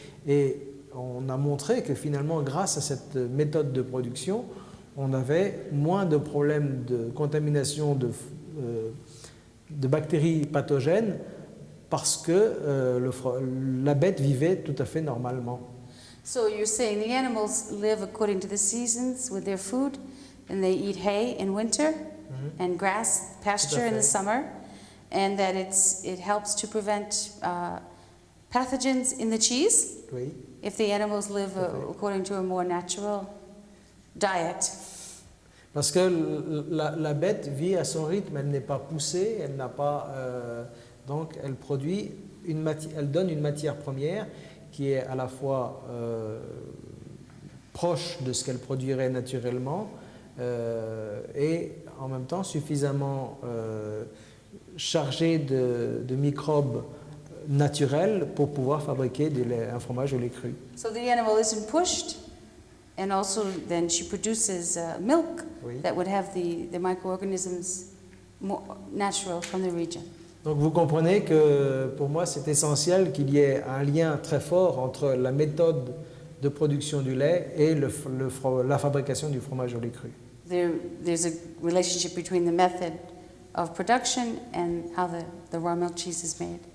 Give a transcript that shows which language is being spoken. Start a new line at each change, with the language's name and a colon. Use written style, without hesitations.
French: Et on a montré que finalement, grâce à cette méthode de production, on avait moins de problèmes de contamination de bactéries pathogènes parce que la bête vivait tout à fait normalement.
English: So you're saying the animals live according to the seasons with their food, and they eat hay in winter and grass pasture in the summer, and that it helps to prevent pathogens in the cheese.
French: Oui.
English: If the animals live according to a more natural diet.
French: Parce que la bête vit à son rythme, elle n'est pas poussée, elle n'a pas, donc elle produit elle donne une matière première qui est à la fois proche de ce qu'elle produirait naturellement et en même temps suffisamment chargée de microbes naturels pour pouvoir fabriquer un fromage au lait cru.
English: So the animal isn't pushed, and also then she produces milk that would have the microorganisms more natural from the region.
French: Donc vous comprenez que pour moi c'est essentiel qu'il y ait un lien très fort entre la méthode de production du lait et la fabrication du fromage au lait cru.
English: There's a relationship between the method of production and how the raw milk cheese is made.